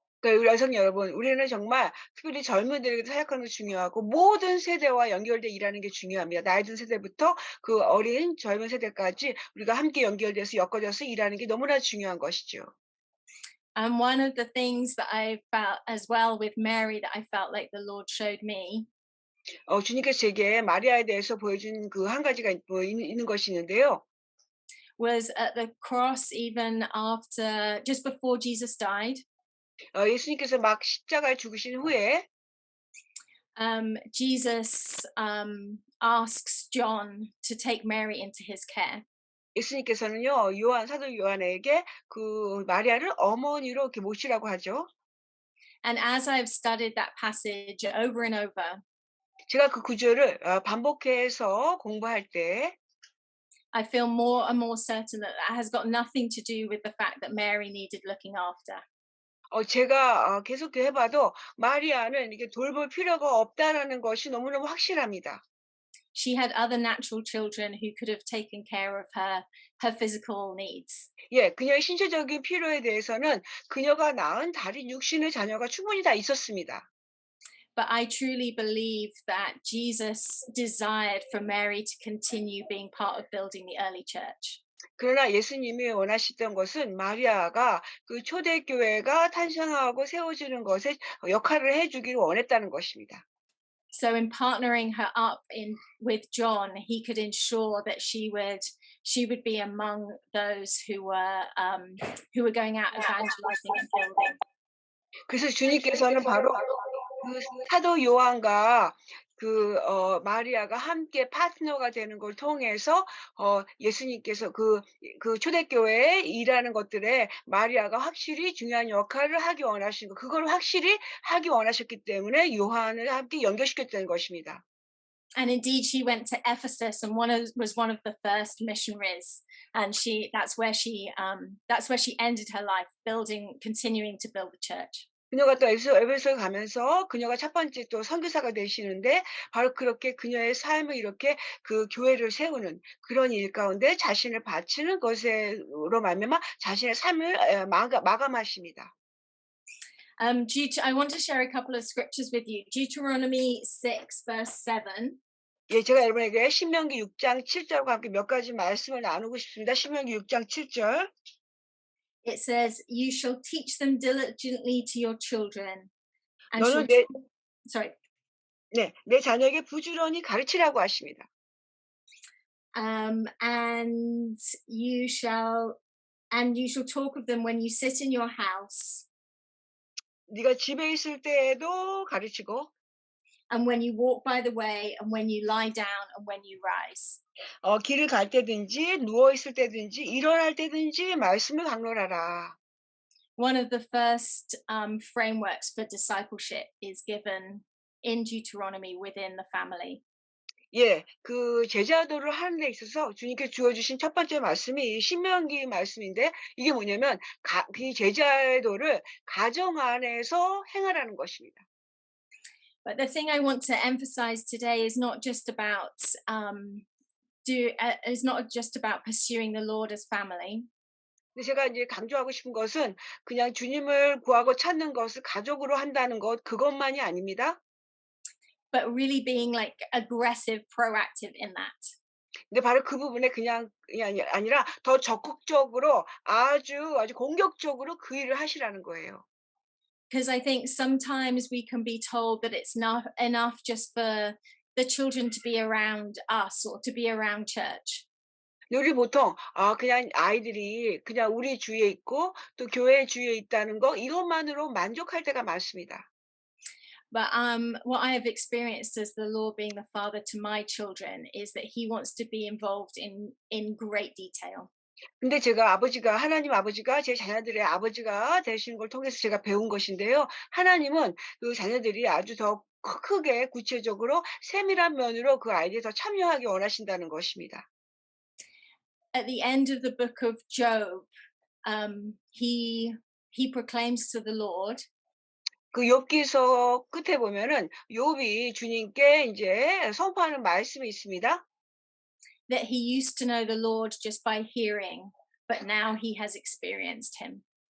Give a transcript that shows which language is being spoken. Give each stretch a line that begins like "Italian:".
Korean: 그러니까 여성 여러분, 우리는 정말 특별히 젊은이들에게 사역하는 게 중요하고 모든 세대와 연결돼 일하는 게 중요합니다. 나이 든 세대부터 그 어린 젊은 세대까지 우리가 함께 연결돼서 엮어져서 일하는 게 너무나 중요한 것이죠.
English: And one of the things that I felt as well with Mary that I felt like the Lord showed me
Korean: 주님께서 제게 마리아에 대해서 보여준 그 한 가지가 있는 것이 있는데요.
English: was at the cross, even after, just before Jesus died.
Korean: 예수님께서 막 십자가에 죽으신 후에
English: Jesus asks John to take Mary into his care.
Korean: 예수님께서는요, 사도 요한에게 그 마리아를 어머니로 이렇게 모시라고 하죠.
English: And as I've studied that passage over and over,
Korean: 제가 그 구절을 반복해서 공부할 때
English: I feel more and more certain that that has got nothing to do with the fact that Mary needed looking after.
Korean: 제가 계속 해봐도 마리아는 이게 돌볼 필요가 없다라는 것이 너무너무 확실합니다.
English: She had other natural children who could have taken care of her physical needs.
Korean: 예, 그녀의 신체적인 필요에 대해서는 그녀가 낳은 다른 육신의 자녀가 충분히 다 있었습니다.
English: But I truly believe that Jesus desired for Mary to continue being part of building the early church.
Korean: 그러나 예수님이 원하시던 것은 마리아가 그 초대교회가 탄생하고 세워지는 것에 역할을 해주기를 원했다는 것입니다.
English: So in partnering her up with John, he could ensure that she would be among those who were going out evangelizing and building.
Korean: 그래서 주님께서는 바로 그 사도 요한과 마리아가 함께 파트너가 되는 걸 통해서 예수님께서 그 초대교회에 일하는 것들에 마리아가 확실히 중요한 역할을 하기 원하신 거, 그걸 확실히 하기 원하셨기 때문에 요한을 함께 연결시켰다는 것입니다.
English: And indeed, she went to Ephesus and was one of the first missionaries. And that's where she ended her life, continuing to build the church.
Korean: 그녀가 또 에베소에 가면서 그녀가 첫 번째 또 선교사가 되시는데 바로 그렇게 그녀의 삶을 이렇게 그 교회를 세우는 그런 일 가운데 자신을 바치는 것으로 말미암아 자신의 삶을 마감하십니다.
English: I want to share a couple of scriptures with you. Deuteronomy 6 verse 7.
Korean: 예, 제가 여러분에게 신명기 6장 7절과 함께 몇 가지 말씀을 나누고 싶습니다. 신명기 6장 7절.
English: It says, "You shall teach them diligently to your children, and
Korean: 너는
English: shall
Korean: 내
English: sorry,
Korean: 네, 내 자녀에게 부지런히 가르치라고 하십니다.
English: and you shall talk of them when you sit in your house,
Korean: 네가 집에 있을 때에도 가르치고
English: and when you walk by the way, and when you lie down, and when you rise."
Korean: 길을 갈 때든지 누워 있을 때든지 일어날 때든지 말씀을 강론하라.
English: One of the first frameworks for discipleship is given in Deuteronomy within the family.
Korean: 예, 그 제자도를 하는 데 있어서 주님께 주어 주신 첫 번째 말씀이 이 신명기 말씀인데 이게 뭐냐면 그 제자도를 가정 안에서 행하라는 것입니다.
English: But the thing I want to emphasize today is not just about is not just about pursuing the Lord as family,
Korean: 근데 제가 이제 강조하고 싶은 것은 그냥 주님을 구하고 찾는 것을 가족으로 한다는 것 그것만이 아닙니다.
English: but really being like aggressive, proactive in that.
Korean: 근데 바로 그 부분에 그냥 아니라 더 적극적으로 아주 공격적으로 그 일을 하시라는 거예요.
English: Because I think sometimes we can be told that it's not enough just for the children to be around us or to be around church.
Korean: 우리 보통 그냥 아이들이 그냥 우리 주위에 있고 또 교회 주위에 있다는 거 이것만으로 만족할 때가 많습니다.
English: But what I have experienced as the Lord being the father to my children is that He wants to be involved in great detail.
Korean: 근데 하나님 아버지가 제 자녀들의 아버지가 되시는 걸 통해서 제가 배운 것인데요. 하나님은 그 자녀들이 아주 더 크게 구체적으로 세밀한 면으로 그 아이들이 더 참여하기 원하신다는 것입니다.
English: At the end of the book of Job, he proclaims to the Lord
Korean: 그 욥기서 끝에 보면은 욥이 주님께 이제 선포하는 말씀이 있습니다.
English: that he used to know the Lord just by hearing, but now he has experienced Him.